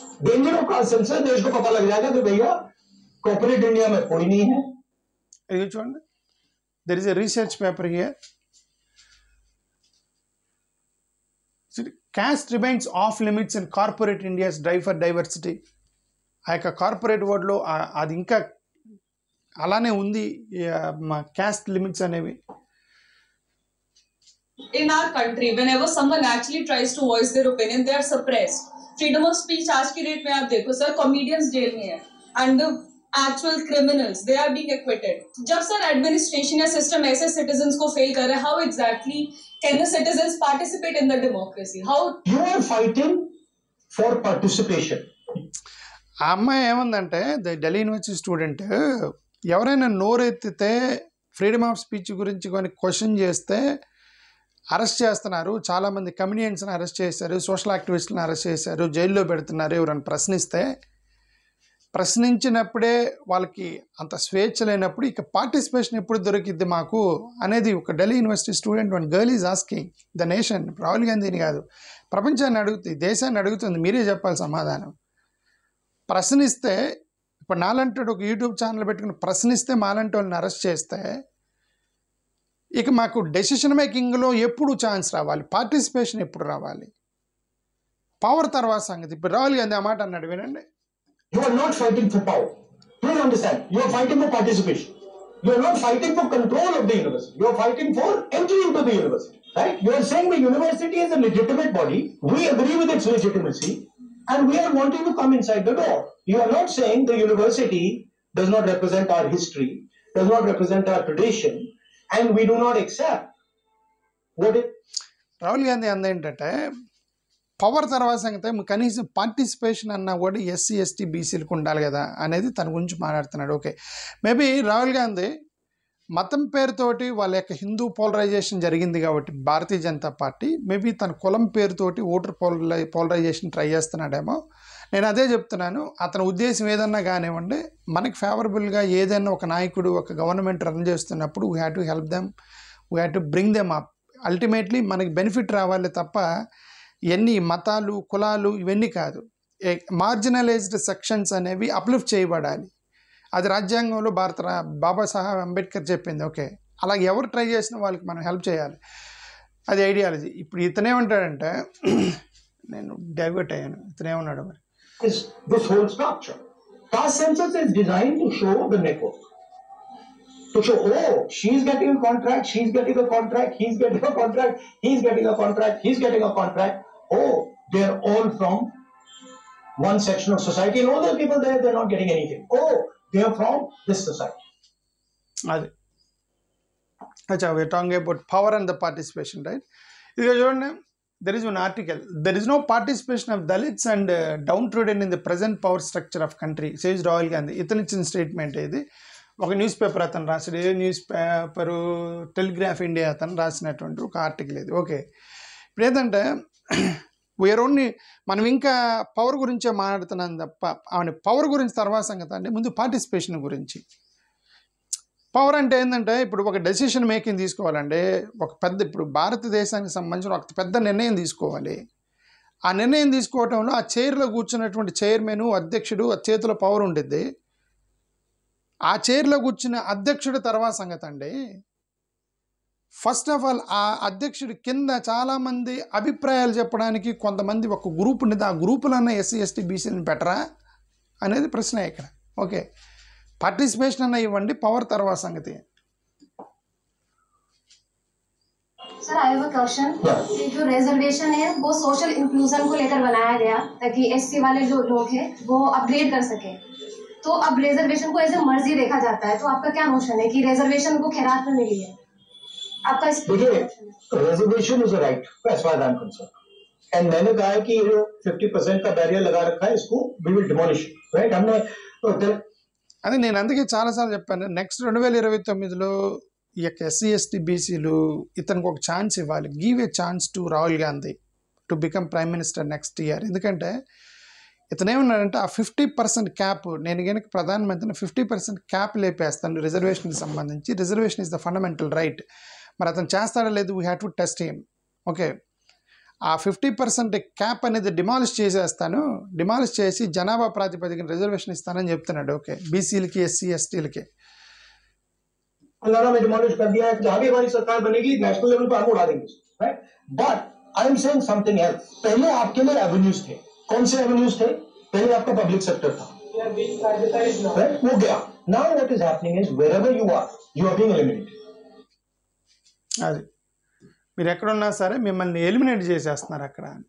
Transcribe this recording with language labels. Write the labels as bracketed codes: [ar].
[en] Danger of caste census [hi] देश को पता लग जाएगा कि भैया कॉर्पोरेट इंडिया में कोई नहीं है. [te] ఇది చూడండి, [en] There is a research paper here. Caste remains off limits in corporate India's drive for diversity. [te] ఆ యొక్క కార్పొరేట్ వరల్డ్లో అది ఇంకా అలానే ఉంది, క్యాస్ట్ లిమిట్స్ అనేవి. [en] In our country, whenever someone actually tries to voice their opinion, they are suppressed. Freedom of speech [hi] आज की डेट में आप देखो सर, [en] comedians [hi] जेल में है [en] and the actual criminals they are being acquitted. [hi] जब sir administration या system ऐसे citizens को fail कर रहा है, [en] how exactly can the citizens participate in the democracy? How You are fighting for participation. [te] ఆ అమ్మాయి ఏముందంటే ఢిల్లీ యూనివర్సిటీ స్టూడెంట్, ఎవరైనా నోరెత్తితే ఫ్రీడమ్ ఆఫ్ స్పీచ్ గురించి కొన్ని క్వశ్చన్ చేస్తే అరెస్ట్ చేస్తున్నారు. చాలామంది కమ్యూనియన్స్ని అరెస్ట్ చేశారు, సోషల్ యాక్టివిస్టులను అరెస్ట్ చేశారు, జైల్లో పెడుతున్నారు. ఎవరైనా ప్రశ్నించినప్పుడే వాళ్ళకి అంత స్వేచ్ఛ లేనప్పుడు ఇక పార్టిసిపేషన్ ఎప్పుడు దొరికిద్ది మాకు అనేది ఒక Delhi university student [en] One girl is asking the nation. [te] Rahul గాంధీని కాదు, ప్రపంచాన్ని అడుగుతుంది, దేశాన్ని అడుగుతుంది. మీరే చెప్పాలి సమాధానం. ప్రశ్నిస్తే ఇప్పుడు నాలంటాడు ఒక యూట్యూబ్ ఛానల్ పెట్టుకుని ప్రశ్నిస్తే మాలంటి వాళ్ళని అరెస్ట్ చేస్తే ఇక మాకు డెసిషన్ మేకింగ్లో ఎప్పుడు ఛాన్స్ రావాలి, పార్టిసిపేషన్ ఎప్పుడు రావాలి? పవర్ తర్వాత సంగతి. ఇప్పుడు రాహుల్ గాంధీ ఆ మాట అన్నాడు, వినండి. You are not fighting for power. Please understand. You are fighting for participation. You are not fighting for control of the university. You are fighting for entry into the university. Right? You are saying the university is a legitimate body. We agree with its legitimacy. And we are wanting to come inside the door. You are not saying the university does not represent our history, does not represent our tradition, and we do not accept what it... Rahul Gandhi అందేంటంటే power తర్వాత సంగతి కనీసం participation అన్నా కూడా SC ST బీసీలకు ఉండాలి కదా అనేది తన గురించి మాట్లాడుతున్నాడు. ఓకే, మేబీ రాహుల్ గాంధీ మతం పేరుతోటి వాళ్ళ యొక్క హిందూ పోలరైజేషన్ జరిగింది కాబట్టి భారతీయ జనతా పార్టీ మేబీ తన కులం పేరుతోటి ఓటర్ పోలరైజేషన్ ట్రై చేస్తున్నాడేమో. నేను అదే చెప్తున్నాను, అతని ఉద్దేశం ఏదన్నా కానివ్వండి, మనకి ఫేవరబుల్గా ఏదైనా ఒక నాయకుడు ఒక గవర్నమెంట్ రన్ చేస్తున్నప్పుడు [en] We have to help them, we have to bring them up. [te] Ultimately మనకి బెనిఫిట్ రావాలి తప్ప ఎన్ని మతాలు కులాలు ఇవన్నీ కాదు. మార్జినలైజ్డ్ సెక్షన్స్ అనేవి అప్లిఫ్ట్ చేయబడాలి. అది రాజ్యాంగంలో బాబాసాహెబ్ అంబేద్కర్ చెప్పింది. ఓకే, అలాగే ఎవరు ట్రై చేసిన వాళ్ళకి మనం హెల్ప్ చేయాలి, అది ఐడియాలజీ. ఇప్పుడు ఇతనేమంటాడంటే, నేను డైవర్ట్ అయ్యాను, ఇతనేమన్నాడు మరి. [en] This whole structure. Caste census is designed to show the network. To show, oh, she's getting a contract, she's getting a contract, he's getting a contract, he's getting a contract, he's getting a contract. Oh, they're all from one section of society and all those people there, they're not getting anything. Oh, they're from this society. అది అచ్చా, we're talking about power and the participation, right? [te] ఇదిగో చూడండి, [en] there is one article, there is no participation of Dalits and downtrodden in the present power structure of country, says Rahul Gandhi. [te] ఇతను ఇచ్చిన statement ఇది. ఒక news paper అతను రాసాడు, ఏ news paper, telegraph India అతను రాసినటువంటి ఒక ఆర్టికల్ ఇది. ఓకే, ఇప్పుడు ఏంటంటే [en] we are only [te] మనం ఇంకా పవర్ గురించే మాట్లాడుతున్నాం తప్ప ఆమె పవర్ గురించి తర్వాత సంగతి అంటే ముందు పార్టిసిపేషన్ గురించి. పవర్ అంటే ఏంటంటే ఇప్పుడు ఒక డెసిషన్ మేకింగ్ తీసుకోవాలంటే ఒక పెద్ద ఇప్పుడు భారతదేశానికి సంబంధించిన ఒక పెద్ద నిర్ణయం తీసుకోవాలి. ఆ నిర్ణయం తీసుకోవటంలో ఆ చైర్లో కూర్చున్నటువంటి చైర్మన్ అధ్యక్షుడు ఆ చేతిలో పవర్ ఉంటుంది. ఆ చైర్లో కూర్చున్న అధ్యక్షుడు తర్వాత సంగతి అండి. [en] first of all [te] ఆ అధ్యక్షుడి కింద చాలామంది అభిప్రాయాలు చెప్పడానికి కొంతమంది ఒక గ్రూప్ ఉండేది. ఆ గ్రూపులన్నా ఎస్సీ ఎస్టీ బీసీని పెట్టరా అనేది ప్రశ్న ఇక్కడ. ఓకే, పార్టిసిపేషన్ అన్న ఇవ్వండి, పవర్ తర్వాత సంగతి. [en] Sir I have a question. [hi] जो रिजर्वेशन है वो सोशल इंक्लूजन को लेकर बनाया गया ताकि एससी वाले जो लोग हैं वो अपग्रेड कर सके. तो अब रिजर्वेशन को एज ए मर्जी देखा जाता है, तो आपका क्या नोशन है कि रिजर्वेशन को खैरात में मिली है? आपका इस देखिए, [en] reservation is a right as far I am concern, and [hi] मैंने कहा है कि ये जो 50% का बैरियर लगा रखा है इसको [en] We will demolish, right. [hi] हमने [te] అది నేను అందుకే చాలాసార్లు చెప్పాను, నెక్స్ట్ 2029లో ఈ యొక్క ఎస్సీ ఎస్టీ బీసీలు ఇతనికి ఒక ఛాన్స్ ఇవ్వాలి. [en] Give a chance to Rahul Gandhi to become prime minister next year. [te] ఎందుకంటే ఇతను ఏమన్నాడంటే ఆ 50% క్యాప్, నేను కనుక ప్రధానమంత్రిని 50% క్యాప్ లేపేస్తాను రిజర్వేషన్కి సంబంధించి. [en] Reservation is the fundamental right. [te] మరి అతను చేస్తాడో లేదు, [en] We have to test him. [te] Okay, ఆ 50% క్యాప్ అనేది డిమాలిష్ చేసేస్తాను, డిమాలిష్ చేసి జనాభా ప్రాతిపదికన రిజర్వేషన్ ఇస్తానని చెప్తున్నాడు. ఓకే, బీసీలకి ఎస్సీ ఎస్టీలకి [hi] तेलंगाना में डिमोलिश कर दिया है. जहां भी हमारी सरकार बनेगी नेशनल लेवल पर हम उड़ा देंगे, right. [en] But I am saying something else. [hi] पहले आपके लिए एवेन्यूज थे. कौन से एवेन्यूज थे? पहले आपका पब्लिक सेक्टर था, राइट, वो गया. [en] Now what is happening is wherever you are being eliminated. [te] అది మీరు ఎక్కడున్నా సరే మిమ్మల్ని ఎలిమినేట్ చేసేస్తున్నారు అక్కడ.